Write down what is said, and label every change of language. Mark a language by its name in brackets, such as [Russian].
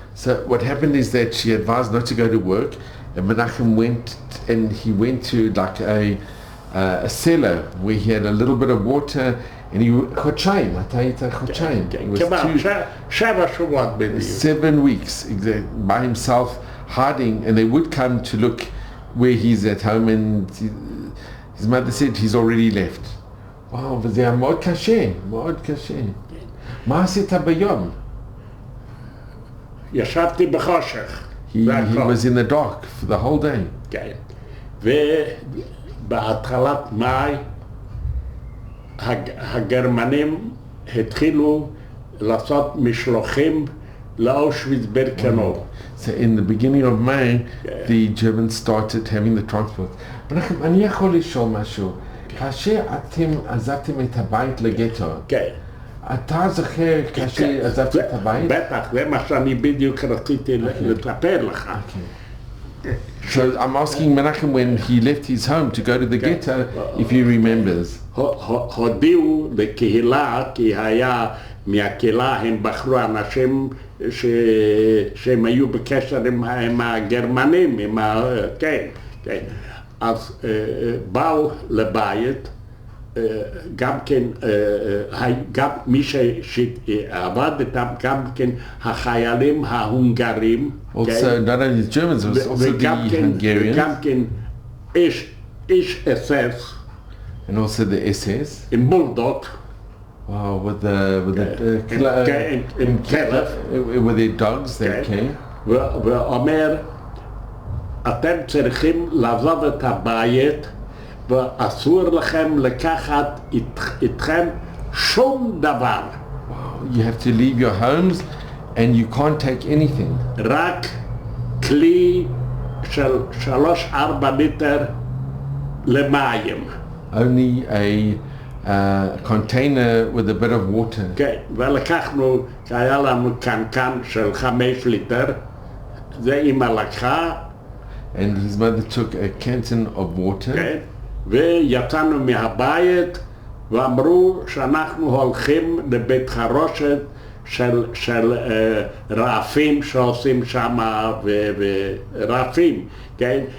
[English] So what happened is that she advised not to go to work, and Menachem went to like a cellar where he had a little bit of water, and he [Hebrew] חודשיים, מתי הייתה חודשיים? שבע שבועות בדיוק. [English] 7 weeks by himself, hiding, and they would come to look where he's at home, and his mother said he's already left. [Hebrew] וואו, וזה היה מאוד קשה, מאוד קשה. מה עשית ביום? ישבתי בחושך. [English] He was in the dark for the whole day. [Hebrew] כן. ובהתחלת מאי הגרמנים התחילו לעשות משלוחים לאושוויץ בירקנאו. [English] So in the beginning of May, the Germans started having the transport. [Hebrew] מנחם, אני יכול לשאול משהו. כאשר אתם עזבתם את הבית לגטו, אתה זוכר כאשר עזבתם את הבית? בטח, זה מה שאני בדיוק רציתי לטפל לך. [English] So I'm asking Menachem when he left his home to go to the ghetto, if he remembers. [Hebrew] הודיעו לקהילה, כי היה מהקהילה הם בחרו אנשים שהם היו בקשר עם הגרמנים, כן. אז באו לבית, גם כן, גם מי שעבד איתם, גם כן החיילים ההונגרים. [English] Also not only the Germans, it was also the Hungarians. [Hebrew] גם כן איש SS. [English] And also the SS. [Hebrew] עם בולדוג. [English] Wow, with their dogs, they came. [Hebrew] ואומר, אתם צריכים לעזוב את הבית ואסור לכם לקחת איתכם שום דבר. [English] You have to leave your homes and you can't take anything. [Hebrew] רק כלי של 3-4 ליטר למים. [English] Only a container with a bit of water. [Hebrew] כן, ולקחנו, היה לנו קנקן של 5 ליטר, זה אמא לקחה. [English] And his mother took a canteen of water. [Hebrew] כן, ויצאנו מהבית ואמרו שאנחנו הולכים לבית חרושת של רעפים שעושים שם ורעפים, כן?